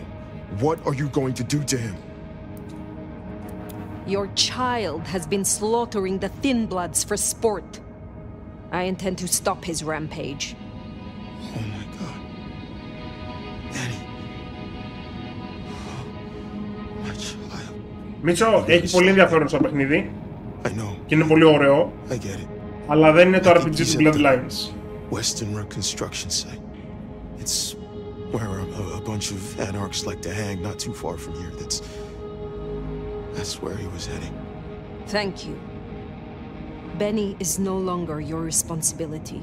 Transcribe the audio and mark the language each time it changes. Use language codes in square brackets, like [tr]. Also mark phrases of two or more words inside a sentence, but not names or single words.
[en] What are you going to do to him? Your child has been slaughtering the Thin Bloods for sport. I intend to stop his rampage. Oh my God. Danny. [el] Μίτσο, έχει πολύ ενδιαφέρον σαν παιχνίδι. Και είναι πολύ ωραίο. Αλλά δεν είναι το RPG του Bloodlines. [en] Western reconstruction site. It's where a bunch of anarchs like to hang, not too far from here. That's where he was heading. Thank you. Benny is no longer your responsibility.